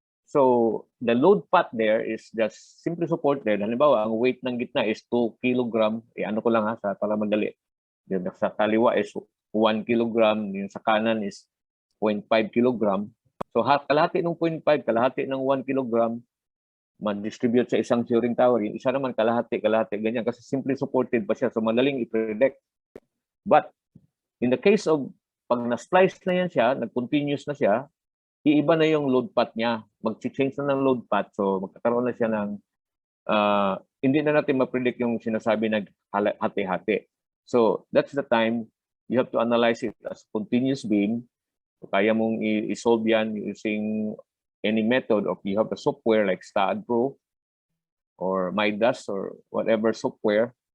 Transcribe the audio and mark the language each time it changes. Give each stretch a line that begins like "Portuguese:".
English: So the load path there is just simply supported.
Filipino: Halimbawa, ang weight ng gitna is 2 kg. Ano ko lang para madali. Yung sa kaliwa is 1 kg. Yung sa kanan is 0.5 kg. So kalahati ng 0.5, kalahati ng 1 kg, ma-distribute sa isang shearing tower. Yung isa naman kalahati, ganyan. Kasi simply supported pa siya. So madaling i-predict.
English: But in the case of
Filipino: pag na-splice na yan siya, nag-continuous na siya, iiba na yung load path niya. Mag-change na ng load path. So magkakaroon na siya ng hindi na natin ma-predict yung sinasabi na hati-hati.
English: So that's the time you have to analyze it as continuous beam. So,
Filipino: kaya mong i-solve yan
English: using any method, of you have a software like STAAD Pro or Midas or whatever software.